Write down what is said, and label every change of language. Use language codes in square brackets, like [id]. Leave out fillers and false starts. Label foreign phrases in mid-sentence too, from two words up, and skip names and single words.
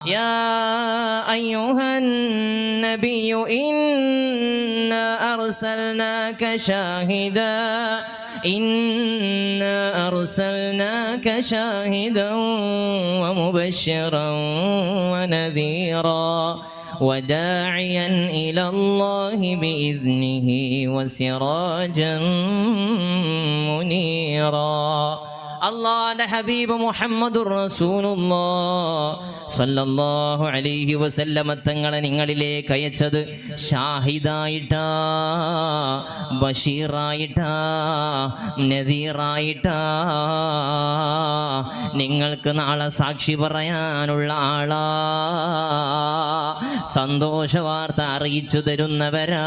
[ar] يا أيها النبي إنا أرسلناك شاهدا ومبشرا ونذيرا وداعيا إلى الله بإذنه وسراجا منيرا. [ml] അള്ളാന്റെ ഹബീബ് [ar] محمد رسول الله صلى الله عليه وسلم [ml] തങ്ങളെ നിങ്ങളിലേക്ക് അയച്ചത് ഷാഹിദായിട്ടാ, ബഷീറായിട്ടാ, നദീറായിട്ടാ. നിങ്ങൾക്ക് നാളെ സാക്ഷി പറയാനുള്ള ആളാ, സന്തോഷ വാർത്ത അറിയിച്ചു തരുന്നവരാ.